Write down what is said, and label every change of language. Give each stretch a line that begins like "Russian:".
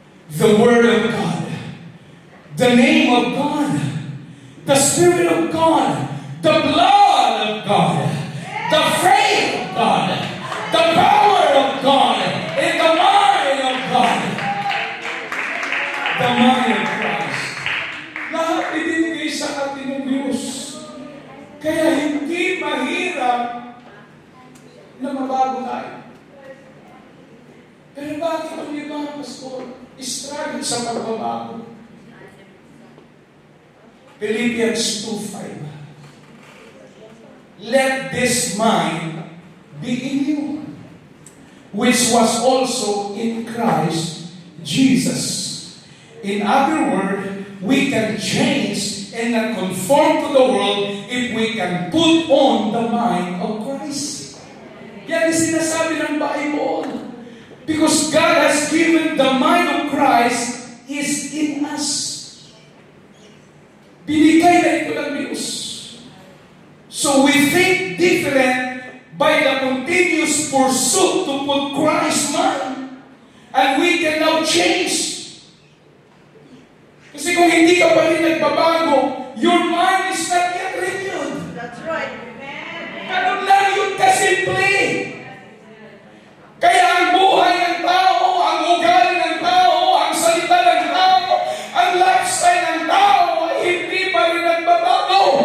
English: The Word of God, the name of God, the Spirit of God, the blood of God, the faith of God, the power of God, and the mind of God. The mind of Christ.
Filipino: Lahat ibinigay sa atin ng Diyos. Kaya hindi mahirap na mabago tayo. Pero bakit ang iba, Pastor, struggle sa pagbabago?
English: Philippians 2:5. Let this mind be in you, which was also in Christ Jesus. In other words, we can change and not conform to the world if we can put on the mind of Christ.
Filipino: Yan ang sinasabi ng Bible.
English: Because God has given the mind of Christ is in us.
Filipino: Binigay na ito ng Diyos.
English: So we think different by the continuous pursuit to put Christ's mind. And we can now change.
Filipino: Kasi kung hindi ka pa rin nagbabago,
English: your mind is not yet renewed. That's right.
Filipino: Ganun lang yun kasimple. Kaya ang buhay ng tao, ang ugali ng tao, ang salita ng tao, ang lifestyle ng tao ay hindi pa rin nagbabago.